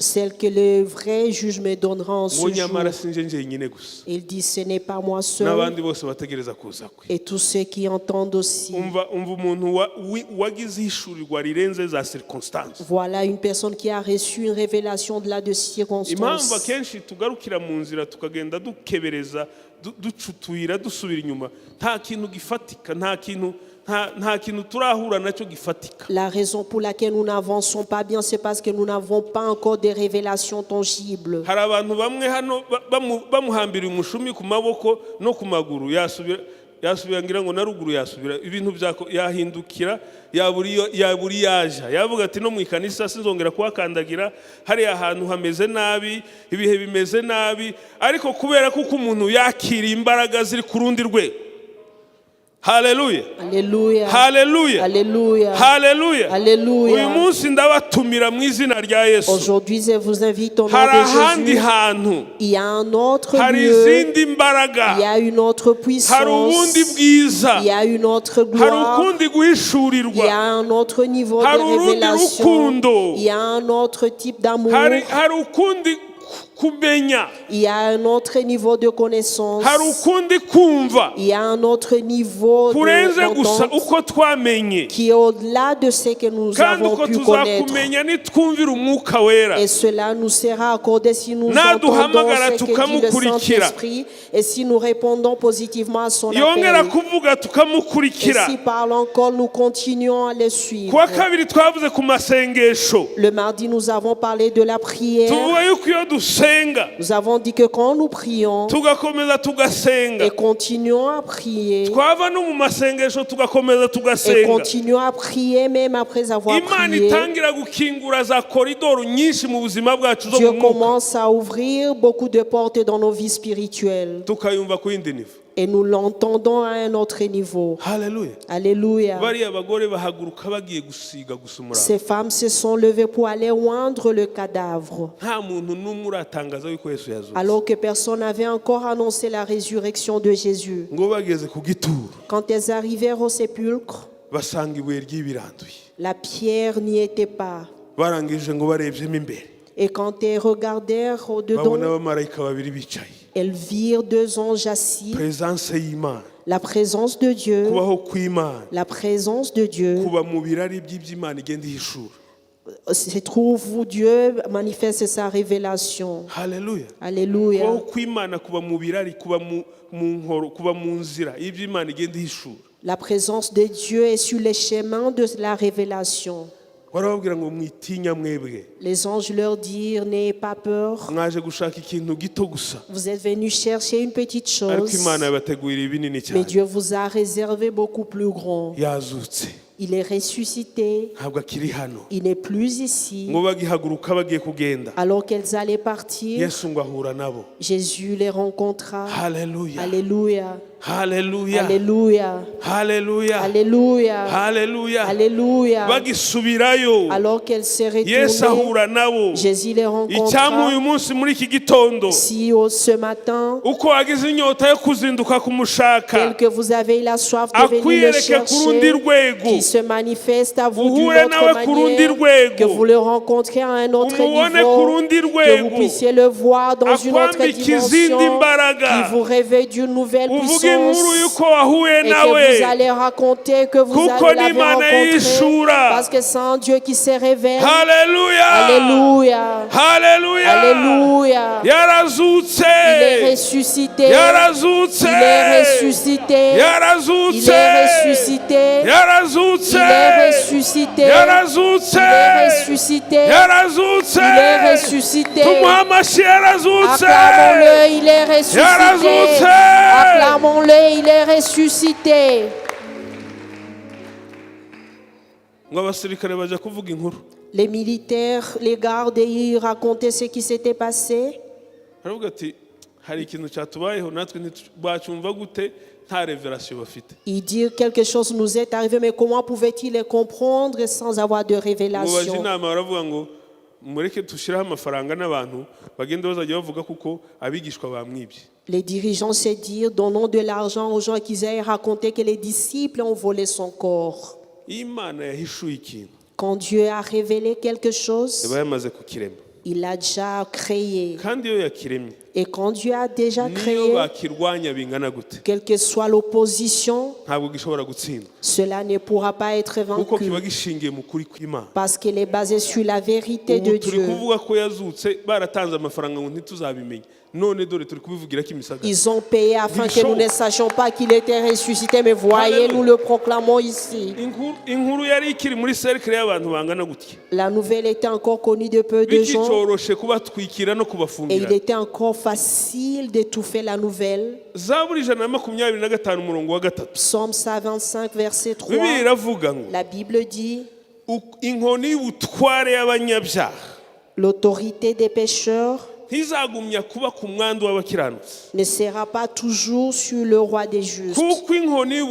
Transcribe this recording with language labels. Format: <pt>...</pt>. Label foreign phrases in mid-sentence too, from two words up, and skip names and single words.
<fr>celle que le vrai juge me donnera en ce</fr> <rw>Ngo</rw> <fr>jour.</fr> <rw>nyamara sinje njyenyine gusa,</rw> <fr>Il dit, ce n'est pas moi seul,</fr> <rw>n'abandi bose bategereza kuza kwe.</rw> <fr>et tous ceux qui entendent aussi.</fr> <rw>umva umuntu wagize ihishurirwa rirenze za circonstance.</rw> <fr>Voilà une personne qui a reçu une révélation de là de</fr> <rw>Impamvu</rw> <fr>circonstances.</fr> <rw>akenshi tugarukira mu nzira tukagenda dukebereza ducutuyira dusubira inyuma, nta kintu gifatika, nta kintu turahura nacyo gifatika.</rw> <fr>La raison pour laquelle nous n'avançons pas bien, c'est parce que nous n'avons pas encore de révélations tangibles.</fr> <rw>Hari abantu bamwe hano bamuhambira umushumi ku maboko no ku maguru, yasubira ngira ngo na ruguru yasubira, ibintu byako yahindukira, yaburi yaja, yavuga ati no mu ikanisa sinzongera kuhakandagira, hari ahantu hameze nabi, ibihe bimeze nabi, ariko kubera kuko umuntu yakira imbaraga ziri ku rundi rwe. Haleluya.</rw> <fr>Alléluia.</fr> <rw>Haleluya.</rw> <fr>Alléluia.</fr> <rw>Haleluya.</rw> <fr>Alléluia.</fr> <rw>Uyu munsi ndabatumira mu izina rya Yesu.</rw> <fr>Aujourd'hui, je vous invite au nom</fr> <rw>Hari</rw> <fr>de</fr> <rw>ahandi</rw> <fr>Jésus.</fr> <rw>hantu,</rw> <fr>Il y a un autre</fr> <rw>hari</rw> <fr>lieu.</fr> <rw>izindi mbaraga,</rw> <fr>Il y a une autre</fr> <rw>hari</rw> <fr>puissance.</fr> <rw>ubundi bwiza,</rw> <fr>Il y a une autre</fr> <rw>hari</rw> <fr>gloire.</fr> <rw>ukundi</rw> <fr>Il y</fr> <rw>guhishurirwa,</rw> <fr>a un autre niveau</fr> <rw>hari</rw> <fr>de</fr> <rw>urundi</rw> <fr>révélation.</fr> <rw>rukundo,</rw> <fr>Il y a un autre type d'amour.</fr> <rw>hari ukundi kumenya,</rw> <fr>Il y a un autre niveau de connaissance.</fr> <rw>hari ukundi kumva</rw> <fr>Il y a un autre niveau</fr> <rw>kurenze gusa</rw> <fr>d'entente</fr> <rw>uko twamenye,</rw> <fr>qui est au-delà de ce que nous</fr> <rw>kandi</rw> <fr>avons</fr> <rw>uko</rw> <fr>pu connaître.</fr> <rw>tuzakumenya nitwumvira umwuka wera,</rw> <fr>Et cela nous sera accordé si nous</fr> <rw>Naduhamagara</rw> <fr>entendons ce que dit le</fr> <rw>tukamukurikira.</rw> <fr>Saint-Esprit et si nous répondons positivement à son</fr> <rw>yongera</rw> <fr>appel.</fr> <rw>kuvuga</rw> <fr>Et</fr> <rw>tukamukurikira.</rw> <fr>si parle encore, nous continuons à le suivre.</fr> <rw>Kuwa kabiri twavuze ku masengesho,</rw> <fr>Le mardi, nous avons parlé de la prière.</fr> <rw>tuvuga yuko iyo dusenga</rw> <fr>Nous avons dit que quand nous prions</fr> <rw>tugakomeza tugasenga,</rw> <fr>et continuons à prier</fr> <rw>twava no mu masengesho tugakomeza</rw> <fr>et</fr> <rw>tugasenga,</rw> <fr>continuons à prier même après avoir</fr> <rw>Imana</rw> <fr>prié,</fr> <rw>itangira gukingura za koridoro nyinshi mu buzima bwacu zo</rw> <fr>Dieu</fr> <rw>mu mwuka,</rw> <fr>commence à ouvrir beaucoup de portes dans nos vies spirituelles</fr> <rw>tukayumva ku yindi nivo.</rw> <fr>et nous l'entendons à un autre niveau.</fr> <rw>Haleluya.</rw> <fr>Alléluia.</fr> <rw>Bariya bagore bahaguruka bagiye gusiga gusa umuraba,</rw> <fr>Ces femmes se sont levées pour aller oindre le cadavre,</fr> <rw>nta muntu n'umwe uratangaza yuko Yesu yazutse.</rw> <fr>alors que personne n'avait encore annoncé la résurrection de Jésus.</fr> <rw>Ngo bageze ku gituro</rw> <fr>Quand elles arrivèrent au sépulcre,</fr> <rw>basanga ibuye ry'ibiranduye,</rw> <fr>la pierre n'y était pas.</fr> <rw>barangije ngo barebyemo imbere,</rw> <fr>Et quand elles regardèrent</fr> <rw>babona</rw> <fr>au-dedans,</fr> <rw>abamarayika babiri bicaye,</rw> <fr>elles virent deux anges assis,</fr> <rw>presence y'Imana,</rw> <fr>la présence de Dieu,</fr> <rw>kubaho kw'Imana</rw> <fr>la présence de Dieu.</fr> <rw>kuba mu birari by'iby'Imana igenda ihishura.</rw> <fr>Se trouve où Dieu manifeste sa révélation.</fr> <rw>Haleluya.</rw> <fr>Alléluia.</fr> <rw>Kubaho kw'Imana kuba mu birari, kuba mu nkoro, kuba mu nzira y'iby'Imana igenda ihishura.</rw> <fr>La présence de Dieu est sur les chemins de la révélation.</fr> <rw>Barababwira ngo mwitinya mwebwe,</rw> <fr>Les anges leur dirent, n'ayez pas peur.</fr> <rw>mwaje gushaka ikintu gito gusa,</rw> <fr>Vous êtes venus chercher une petite</fr> <rw>ariko</rw> <fr>chose,</fr> <rw>Imana yabategurira ibinini</rw> <fr>mais</fr> <rw>cyane.</rw> <fr>Dieu vous a réservé beaucoup plus grand.</fr> <rw>Yazutse,</rw> <fr>Il est ressuscité.</fr> <rw>ntabwo akiri hano.</rw> <fr>Il n'est plus ici.</fr> <rw>Ngo bagihaguruka bagiye kugenda,</rw> <fr>Alors qu'elles allaient partir,</fr> <rw>Yesu ngo ahura nabo.</rw> <fr>Jésus les rencontra.</fr> <rw>Haleluya.</rw> <fr>Alléluia.</fr> <rw>Haleluya.</rw> <fr>Alléluia.</fr> <rw>Haleluya.</rw> <fr>Alléluia.</fr> <rw>Haleluya.</rw> <fr>Alléluia.</fr> <rw>Bagisubirayo,</rw> <fr>Alors qu'elles se Yesu retournaient,</fr> <rw>ahura nabo.</rw> <fr>Jésus les</fr> <rw>Icyamu uyu</rw> <fr>rencontra.</fr> <rw>munsi muri iki gitondo,</rw> <fr>Si ce matin,</fr> <rw>uko wagize inyota yo kuzinduka kumushaka,</rw> <fr>tel que vous avez la soif de venir le</fr> <rw>akwiyereke ku rundi</rw> <fr>chercher,</fr> <rw>rwego,</rw> <fr>qui se manifeste à vous d'une</fr> <rw>uhure</rw> <fr>autre</fr> <rw>nawe ku rundi</rw> <fr>manière,</fr> <rw>rwego,</rw> <fr>que vous le rencontrez à un autre</fr> <rw>umubone ku</rw> <fr>niveau,</fr> <rw>rundi</rw> <fr>que vous</fr> <rw>rwego,</rw> <fr>puissiez le voir dans une autre</fr> <rw>akwambika izindi</rw> <fr>dimension,</fr> <rw>mbaraga,</rw> <fr>qui vous réveille d'une nouvelle</fr> <rw>uvuge</rw> <fr>puissance,</fr> <rw>inkuru y'uko wahuye</rw> <fr>et</fr> <rw>nawe,</rw> <fr>que vous allez raconter que vous</fr> <rw>kuko</rw> <fr>allez l'avez</fr> <rw>n'Imana</rw> <fr>rencontré,</fr> <rw>yishura.</rw> <fr>parce que c'est un Dieu qui se révèle.</fr> <rw>Haleluya.</rw> <fr>Alléluia.</fr> <rw>Haleluya.</rw> <fr>Alléluia.</fr> <rw>Yarazutse.</rw> <fr>Il est ressuscité.</fr> <rw>Yarazutse.</rw> <fr>Il est ressuscité.</fr> <rw>Yarazutse.</rw> <fr>Il est ressuscité.</fr> <rw>Yarazutse.</rw> <fr>Il est ressuscité.</fr> <rw>Yarazutse.</rw> <fr>Il est ressuscité.</fr> <rw>Yarazutse.</rw> <fr>Il est ressuscité.</fr> <rw>Tumuha amashyi, yarazutse.</rw> <fr>Acclamons-le, il est ressuscité.</fr> <rw>Yarazutse.</rw> <fr>Acclamons-le, il est ressuscité.</fr> <rw>Ngo abasirikare baje kuvuga inkuru,</rw> <fr>Les militaires, les gardes, ils racontaient ce qui s'était passé.</fr> <rw>aravuga ati hari ikintu cyatubayeho natwe ntitwacyumva gute nta revelation bafite.</rw> <fr>Ils disent quelque chose nous est arrivé, mais comment pouvaient-ils les comprendre sans avoir de</fr> <rw>Ngo baje</rw> <fr>révélation?</fr> <rw>inama baravuga ngo mureke dushireho amafaranga n'abantu bagenda bazajya bavuga kuko abigishwa bamwibye.</rw> <fr>Les dirigeants se dirent, donnons de l'argent aux gens qui aient raconté que les disciples ont volé son corps.</fr> <rw>Imana yahishuye ikintu</rw> <fr>Quand Dieu a révélé quelque chose,</fr> <rw>yaba yamaze kukirema,</rw> <fr>il l'a déjà créé.</fr> <rw>kandi iyo yakiremye</rw> <fr>Et quand Dieu a déjà</fr> <rw>niyo</rw> <fr>créé,</fr> <rw>bakirwanya bingana gute</rw> <fr>quelle que soit l'opposition,</fr> <rw>ntabwo gishobora gutsindwa,</rw> <fr>cela ne pourra pas être</fr> <rw>kuko</rw> <fr>vaincu.</fr> <rw>kiba gishingiye mu kuri kw'Imana.</rw> <fr>Parce qu'il est basé sur la vérité de</fr> <rw>Ubu turi</rw> <fr>Dieu.</fr> <rw>kuvuga ko yazutse, baratanze amafaranga ngo ntituzabimenye, none dore turi kubivugira ko imisagara.</rw> <fr>Ils ont payé afin que nous ne sachions pas qu'il était ressuscité, mais voyez, Alléluia. nous le proclamons ici.</fr> <rw>Inkuru yari ikiri muri cercle y'abantu bangana gutya,</rw> <fr>La nouvelle était encore connue de peu de gens</fr> <rw>bikicoroshe kubatwikira no</rw> <fr>et il</fr> <rw>kubafungira.</rw> <fr>était encore facile d'étouffer la nouvelle.</fr> <rw>Zaburi 125 umurongo wa 3,</rw> <fr>Psaume 125, verset 3,</fr> <rw>Bibiliya iravuga ngo</rw> <fr>la Bible dit,</fr> <rw>inkoni y'ubutware y'abanyabyaha</rw> <fr>l'autorité des pécheurs</fr> <rw>ntizagumya kuba ku mwandu w'abakiranutsi,</rw> <fr>ne sera pas toujours sur le roi des justes.</fr>